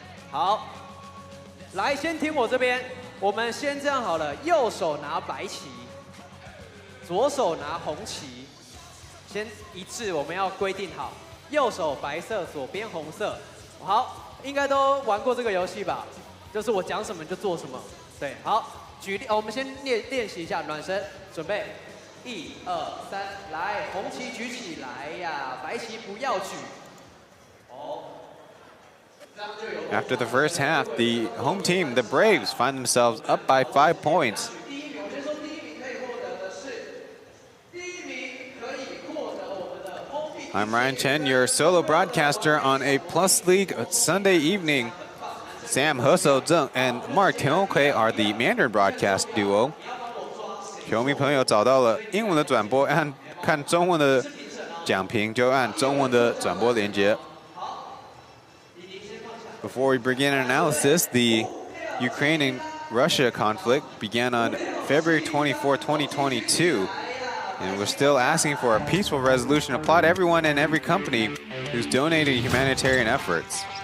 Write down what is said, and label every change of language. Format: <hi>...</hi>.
<zh>好，来，先听我这边。我们先这样好了，右手拿白旗，左手拿红旗，先一致，我们要规定好，右手白色，左边红色。好，应该都玩过这个游戏吧？就是我讲什么就做什么。对，好，举例，我们先练习一下暖身，准备，1、2、3，来，红旗举起来呀，白旗不要举。哦。</zh> <en>After the first half, the home team, the Braves, find themselves up by 5 points. I'm Ryan Chen, your solo broadcaster on a Plus League Sunday evening. Sam Husseau Zheng and Mark Tionghui are the Mandarin broadcast duo.</en> <zh>球迷朋友找到了英文的转播，按看中文的讲评就按中文的转播连接。</zh> <en>Before we begin our analysis, the Ukraine and Russia conflict began on February 24, 2022, and we're still asking for a peaceful resolution. Applaud everyone and every company who's donated humanitarian efforts.</en>